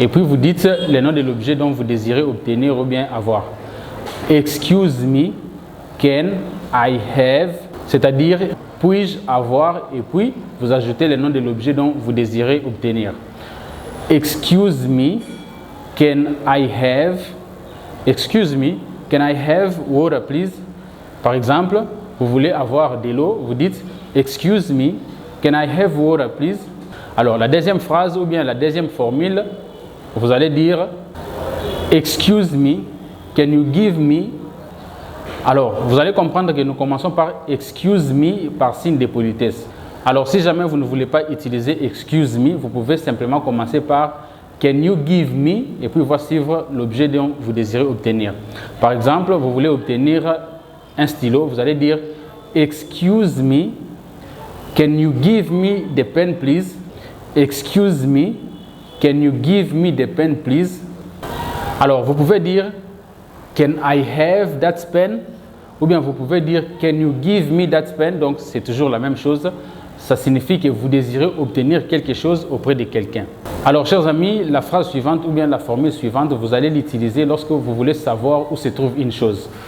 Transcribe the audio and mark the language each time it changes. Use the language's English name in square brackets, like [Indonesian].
[French] et puis vous dites le nom de l'objet dont vous désirez obtenir ou bien avoir. [English] « Excuse me, can I have ?» [French] c'est-à-dire « puis-je avoir ?» et puis vous ajoutez le nom de l'objet dont vous désirez obtenir. [English] « Excuse me, can I have ?» Excuse me, can I have water please? [French] Par exemple, vous voulez avoir de l'eau, vous dites [English] Excuse me, can I have water please? [French] Alors la deuxième phrase ou bien la deuxième formule, vous allez dire [English] Excuse me, can you give me? [French] Alors vous allez comprendre que nous commençons par [English] Excuse me [French] par signe de politesse. Alors si jamais vous ne voulez pas utiliser [English] Excuse me, [French] vous pouvez simplement commencer par [English] Can you give me? [French] Et puis voici l'objet dont vous désirez obtenir. Par exemple, vous voulez obtenir un stylo, vous allez dire [English] Excuse me, can you give me the pen please? Excuse me, can you give me the pen please? [French] Alors vous pouvez dire [English] Can I have that pen? [French] Ou bien vous pouvez dire [English] Can you give me that pen? [French] Donc c'est toujours la même chose. Ça signifie que vous désirez obtenir quelque chose auprès de quelqu'un. Alors, chers amis, la phrase suivante ou bien la formule suivante, vous allez l'utiliser lorsque vous voulez savoir où se trouve une chose.